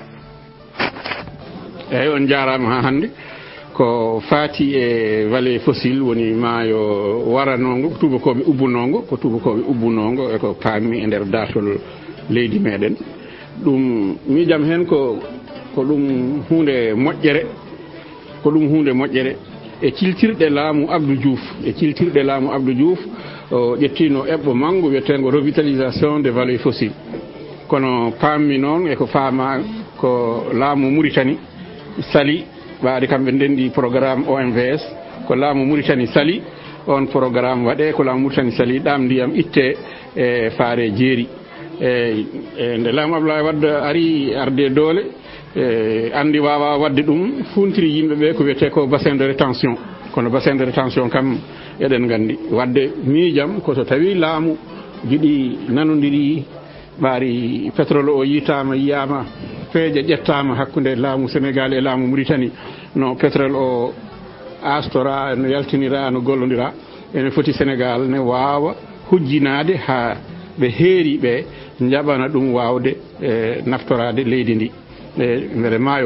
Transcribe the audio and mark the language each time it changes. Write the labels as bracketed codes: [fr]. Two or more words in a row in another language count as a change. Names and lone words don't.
[ff] eyyi on jarama ha hande ko faati e [fr] vallée fossile [ff] woni maayo waranongo ko tubakoɓe ubbunongo e ko paami e nder dartol leydi meɗen ɗum miijam hen ko ɗum hunde moƴƴere e ciltirɗe laamu Abdou Diouf o ƴettino eɓɓo manggo wiyetengo [fr] revitalisation des vallées fossiles [ff] kono paammi noon eko faama ko laamu Mauritanie sali ɓaade kamɓe ndendi programme OMVS ko laamu Mauritanie sali on programme waɗe ko laamu Mauritanie sali ɗam ndiyam itte e faare jeeri e nde laamu Abdoulaye Wade ari arde doole andi wawa wadde ɗum funtiri yimɓeɓe ko wiyete ko [fr] bassin de rétention [ff] kono [fr] bassin de rétention [ff] kam eɗen gandi wadde miijam koso tawi laamu jiɗi nanodiri ɓaari pétrole o yiyama peeje ƴettama hakkude laamu Sénégal e laamu Mauritanie no pétrole o astora no yaltinira no gollodira ene foti Sénégal ne wawa hujjinade ha ɓe heeri ɓe jaɓana ɗum wawde naftorade leydi ndi beele maayo